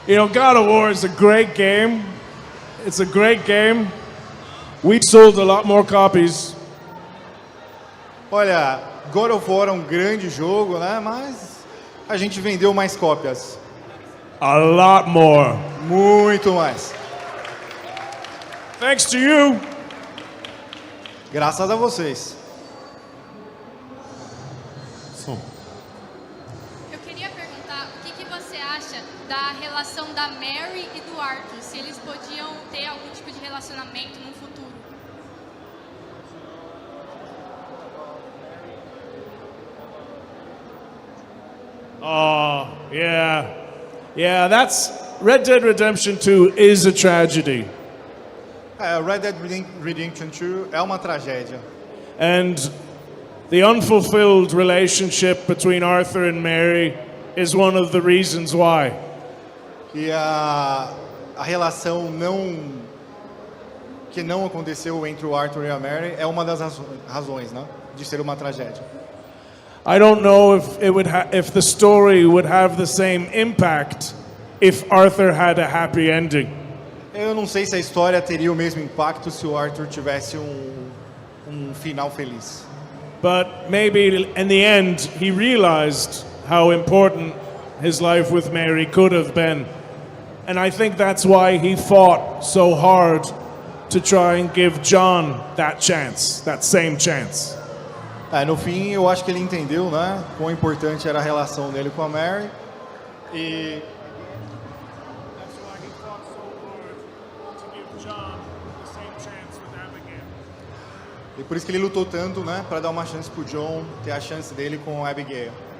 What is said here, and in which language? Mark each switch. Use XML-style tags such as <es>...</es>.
<en>God of War is a great game. It's a great game. We've sold a lot more copies.</en> <pt>Olha, God of War é um grande jogo, né? Mas a gente vendeu mais cópias.</pt> <en>A lot more.</en> <pt>Muito mais.</pt> <en>Thanks to you.</en> <pt>Graças a vocês. Eu queria perguntar o que você acha da relação da Mary e do Arthur, se eles podiam ter algum tipo de relacionamento no futuro.</pt> <en>Oh, yeah. Yeah, that's Red Dead Redemption 2 is a tragedy.</en> <pt>Red Dead Redemption 2 é uma tragédia.</pt> <en>And the unfulfilled relationship between Arthur and Mary is one of the reasons why.</en> <pt>E a relação que não aconteceu entre o Arthur e a Mary é uma das razões, né, de ser uma tragédia.</pt> <en>I don't know if the story would have the same impact if Arthur had a happy ending.</en> <pt>Eu não sei se a história teria o mesmo impacto se o Arthur tivesse um final feliz.</pt> <en>But maybe in the end he realized how important his life with Mary could have been. And I think that's why he fought so hard to try and give John that chance, that same chance.</en> <pt>No fim, eu acho que ele entendeu, né, quão importante era a relação dele com a Mary. E</pt> <en>That's why he fought so hard to give John the same chance with Abigail.</en> <pt>E por isso que ele lutou tanto, né, para dar uma chance pro John ter a chance dele com a Abigail.</pt>